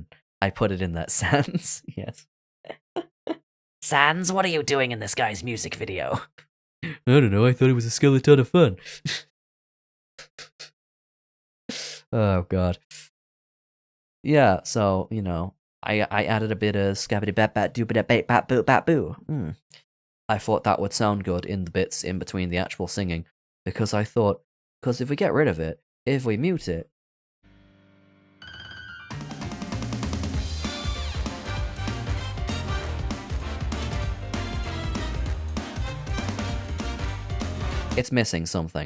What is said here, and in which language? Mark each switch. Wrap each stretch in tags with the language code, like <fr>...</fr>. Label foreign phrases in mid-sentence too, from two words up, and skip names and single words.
<en>I put it in that Sans. Yes. Sans, what are you doing in this guy's music video? I don't know, I thought it was a skeleton of fun. Oh god. Yeah, so, you know, I added a bit of scabbity bat bat doo bat bat bat boo bat boo. I thought that would sound good in the bits in between the actual singing, because I thought, because if we get rid of it, if we mute it, it's missing something.</en>